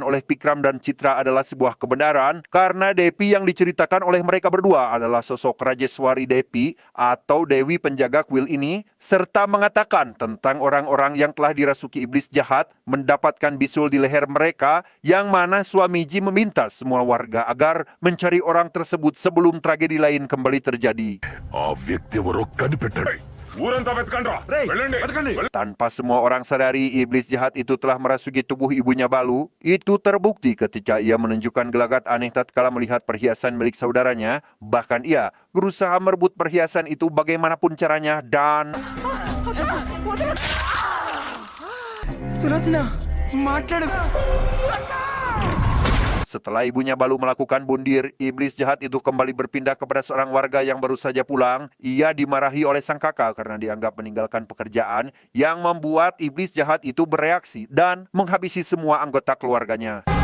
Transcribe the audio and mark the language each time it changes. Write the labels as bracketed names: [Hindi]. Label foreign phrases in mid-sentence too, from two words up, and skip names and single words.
[Indonesian] oleh Pikram dan Citra adalah sebuah kebenaran karena Depi yang diceritakan oleh mereka berdua adalah sosok Rajeswari Depi atau Dewi penjaga kuil ini serta mengatakan tentang orang-orang yang telah dirasuki iblis jahat mendapatkan bisul di leher mereka yang mana Swamiji meminta semua warga agar mencari orang tersebut sebelum tragedi lain kembali terjadi. [Telugu] ఆ వ్యక్తి ఎవరో కనిపెట్టండి. ఊరంతా వెతకండ్రా, వెళ్ళండి. [Indonesian] Tanpa semua orang sadari, iblis jahat itu telah merasuki tubuh ibunya Balu. Itu terbukti ketika ia menunjukkan gelagat aneh tatkala melihat perhiasan milik saudaranya. Bahkan ia berusaha merebut perhiasan itu bagaimanapun caranya dan [Telugu] సులోచన మాట్లాడు. [Indonesian] setelah ibunya Balu melakukan bundir, iblis jahat itu kembali berpindah kepada seorang warga yang baru saja pulang. Ia dimarahi oleh sang kakak karena dianggap meninggalkan pekerjaan yang membuat iblis jahat itu bereaksi dan menghabisi semua anggota keluarganya.